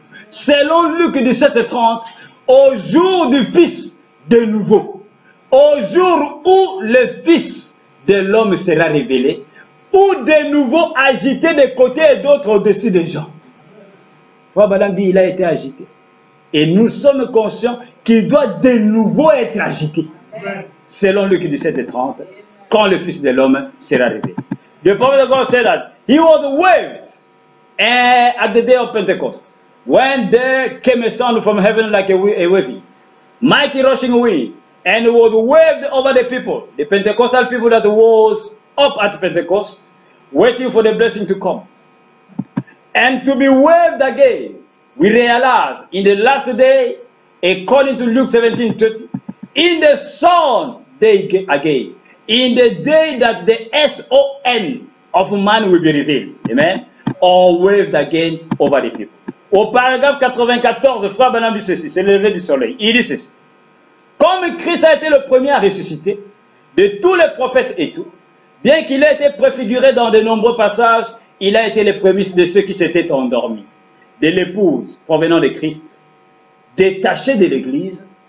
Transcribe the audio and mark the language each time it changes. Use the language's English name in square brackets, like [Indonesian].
[French] Selon Luc 17:30, au jour du Fils de nouveau, au jour où le Fils de l'homme sera révélé, ou de nouveau agité de côté et d'autre au-dessus des gens. Madame dit, il a été agité. Et nous sommes conscients qu'il doit de nouveau être agité. Selon Luc 17:30, quand le Fils de l'homme sera révélé. [English] The prophet of God said that he was waved at the day of Pentecost. When there came a sound from heaven like a waving, mighty rushing wind, and it was waved over the people, the Pentecostal people that was up at Pentecost, waiting for the blessing to come. And to be waved again, we realize in the last day, according to Luke 17:30, in the sun day again, in the day that the S-O-N of man will be revealed. Amen. Or waved again over the people. [French] Au paragraphe 94, Frère Branham dit ceci, c'est le lever du soleil. Il dit ceci. Comme Christ a été le premier à ressusciter, de tous les prophètes et tout, bien qu'il ait été préfiguré dans de nombreux passages, il a été les prémices de ceux qui s'étaient endormis, de l'épouse provenant de Christ, détachée de l'Église.